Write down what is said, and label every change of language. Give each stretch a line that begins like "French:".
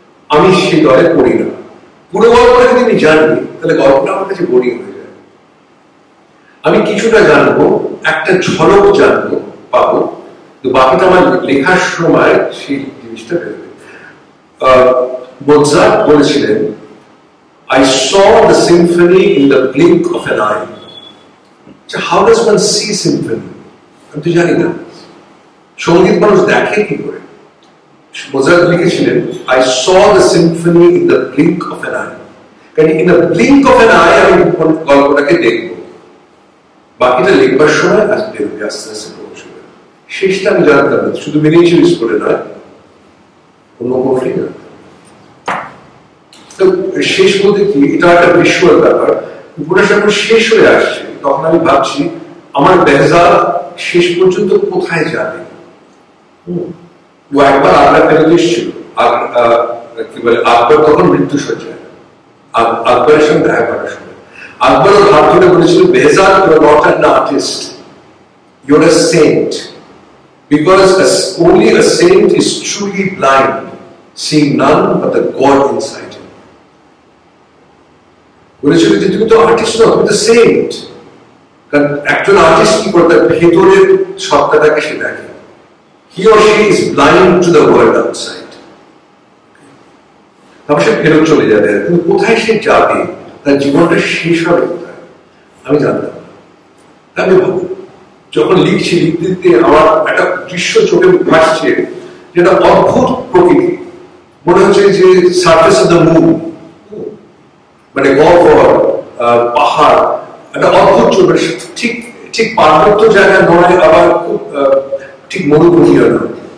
Bangla: আমি সেই দলে পড়ি না। পুরো গল্পটা যদি আমি জানি তাহলে গল্পটা আমার কাছে বোরিং হয়ে যায়। আমি কিছুটা জানবো, একটা ঝলক জানবো, পাবো, তো বাকিটা আমার লেখার সময় সেই জিনিসটা বেরোবে। মোৎসার্ট বলেছিলেন,
English: I saw the symphony in the blink of an eye. How does one see symphony?
Bangla: আমি তো জানি না, সঙ্গীত মানুষ দেখে কি করে। মোৎসার্ট লিখেছিলেন,
English: I saw the symphony in the blink of an eye.
Bangla: কারণ
English: in the blink of an eye
Bangla: আমি গল্পটাকে দেখবো, বাকিটা লিখবার সময় আসবে, আস্তে আস্তে পৌঁছবে। শেষটা আমি জানতাম না, শুধু মিনিয়েচারিস্ট করে নয়, অন্য কোনোটাই না। তো শেষ বলতে কি, এটা একটা ভিজুয়াল ব্যাপার। উপন্যাস যখন শেষ হয়ে আসছে তখন আমি ভাবছি আমার বেহজাদ শেষ পর্যন্ত কোথায় যাবে। ও একবার আগ্রা ফেরত এসেছিল, কি বলে, আকবর তখন মৃত্যুসজ্জায়, আকবরের সঙ্গে দেখা করার সময় আকবর ওর হাত ধরে বলেছিল, Behzad,
English: You are not an artist, you are a saint, because only a saint is truly blind, seeing none but the God inside him.
Bangla: বলেছিল যে তুমি তো আর্টিস্ট নও, তুমি তো সেন্ট। কারণ একজন আর্টিস্ট কি করে, তার ভেতরের সত্তাটাকে সে দেখে।
English: He or she is blind to the world outside.
Bangla: তারপর সে ফেরত চলে যাবে, কিন্তু কোথায় সে যাবে, তার জীবনটা শেষ হবে কোথায় আমি জানতাম না। আমি ভাবো যখন লিখতে লিখতে আমার একটা দৃশ্য চোখে ভাসছে, যেটা অদ্ভুত প্রকৃতি, মনে হচ্ছে যে সারফেস অফ দ্য মুন, মানে গহ্বর, পাহাড়, একটা অদ্ভুত চোখ, ঠিক ঠিক পার্বত্য জায়গা নয়, আবার খুব ঠিক মরুভূমিও নয়।